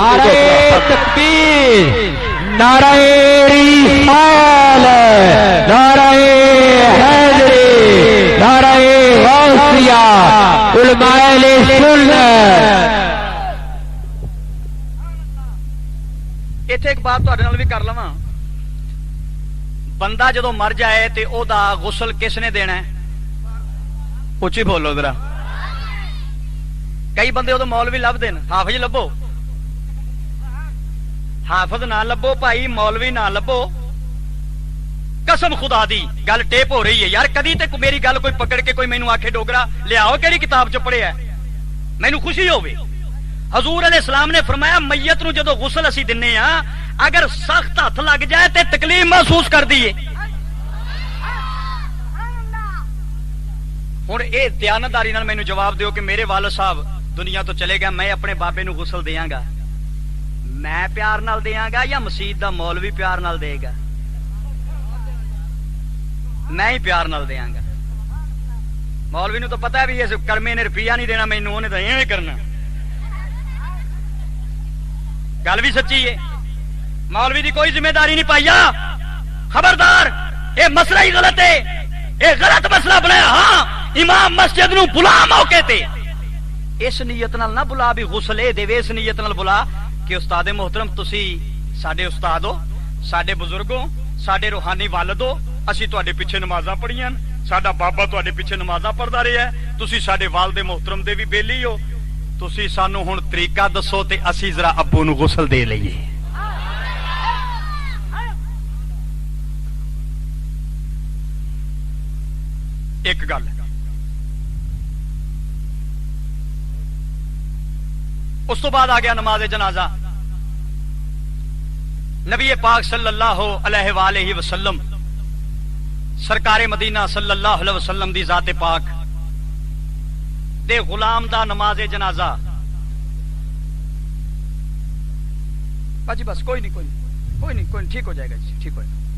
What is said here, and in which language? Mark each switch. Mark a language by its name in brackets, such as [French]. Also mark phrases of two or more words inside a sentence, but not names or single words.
[Urdu] نعرہ تکبیر، نعرہ رسالت، نعرہ حیدری، نعرہ غوثیہ، علماء اہل سنت۔ [Punjabi] ایتھے ایک بات تہاڈے نال بھی کر لواں، بندہ جدو مر جائے تے او دا غسل کس نے دینا ہے؟ [Urdu] اچھی بولو ذرا۔ [Punjabi] کئی بندے ادو مولوی لب دین، حافظ لبو، حافظ نہ لبو بھائی، مولوی نہ لبو، قسم خدا دی گل ٹیپ ہو رہی ہے یار۔ کدی تے میری گل کوئی پکڑ کے کوئی مینوں آکھے ڈوگرا لیاؤ کیڑی کتاب چ پڑھیا ہے، مینوں خوشی ہوے۔ حضور [Arabic] علیہ السلام [Punjabi] نے فرمایا میت نو جدو غسل اسی دنے ہاں اگر سخت ہاتھ لگ جائے تے تکلیف محسوس کر دیے۔ ہن اے دیانتداری نال مینوں جواب دیو کہ میرے والد صاحب دنیا تو چلے گا، میں اپنے بابے نو غسل دیاں گا، میں پیار نال دیاں گا یا مسجد دا مولوی پیار نال دے گا؟ میں ہی پیار نال دیاں گا۔ مولوی نو تو پتہ ہے بھی اس کرمے نے روپیہ نہیں دینا مینوں، اونے تے ایویں کرنا۔ گل بھی سچی ہے، مولوی دی کوئی ذمہ داری نہیں پائیا۔ خبردار، اے مسئلہ ہی غلط ہے، اے غلط مسئلہ بنایا۔ ہاں امام مسجد نو بلا موقع تے اس نیت نال نہ بلا بھی غسل دے، اس نیت نال بلا کہ استاد محترم تسی ساڈے استاد ہو، ساڈے بزرگ ہو، ساڈے روحانی والد ہو، اسی تواڈے پیچھے نمازاں پڑھیاں، ساڈا بابا تواڈے پیچھے نمازاں پڑھدا رہیا ہے، تسی ساڈے والد محترم دے بھی بیلی ہو، تسی سانو ہن طریقہ دسو تے اسی ذرا ابو نو غسل دے لئیے۔ ایک گل اس تو بعد آ گیا نماز جنازہ۔ نبی پاک [Arabic] صلی اللہ علیہ وآلہ وسلم [Punjabi] سرکار مدینہ [Arabic] صلی اللہ علیہ وسلم [Punjabi] دی ذات پاک دے غلام دا نماز جنازہ، باجی بس کوئی نہیں ٹھیک ہو جائے گا جی، ٹھیک ہو جائے گا۔